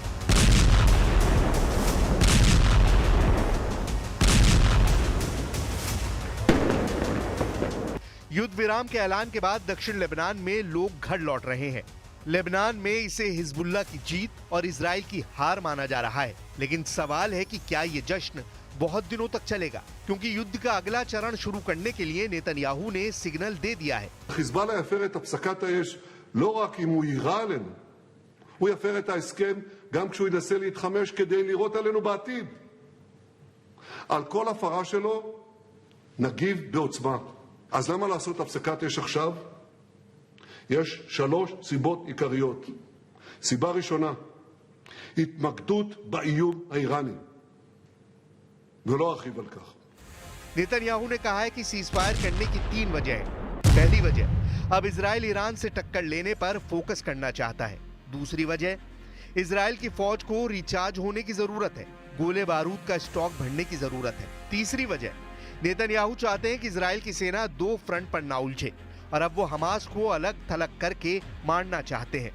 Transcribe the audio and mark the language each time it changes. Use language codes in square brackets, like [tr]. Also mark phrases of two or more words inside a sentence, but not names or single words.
[hi] युद्ध विराम के ऐलान के बाद दक्षिण लेबनान में लोग घर लौट रहे हैं। लेबनान में इसे हिजबुल्लाह की जीत और इजराइल की हार माना जा रहा है। लेकिन सवाल है कि क्या ये जश्न बहुत दिनों तक चलेगा, क्योंकि युद्ध का अगला चरण शुरू करने के लिए नेतन्याहू ने सिग्नल दे दिया है। [he] חיזבאללה יפר את הפסקת האש לא רק אם הוא יירה עלינו, הוא יפר את ההסכם גם כשהוא ינסה להתחמש כדי לירות עלינו בעתיד. על כל הפרה שלו נגיב בעוצמה. אז למה לעשות הפסקת אש עכשיו? יש 3 סיבות עיקריות. סיבה ראשונה, התמקדות באיום האיראני. ולא ארחיב על כך. [hi] नेतन्याहू ने कहा है कि [en] cease fire [hi] करने की 3 वजह है। पहली वजह, अब इजराइल ईरान से टक्कर लेने पर फोकस करना चाहता है। दूसरी वजह, इजराइल की फौज को रिचार्ज होने की जरूरत है, गोले बारूद का स्टॉक भरने की जरूरत है। तीसरी वजह, नेतन्याहू चाहते हैं कि इजराइल की सेना 2 फ्रंट पर ना उलझे और अब वो हमास को अलग थलग करके मारना चाहते हैं।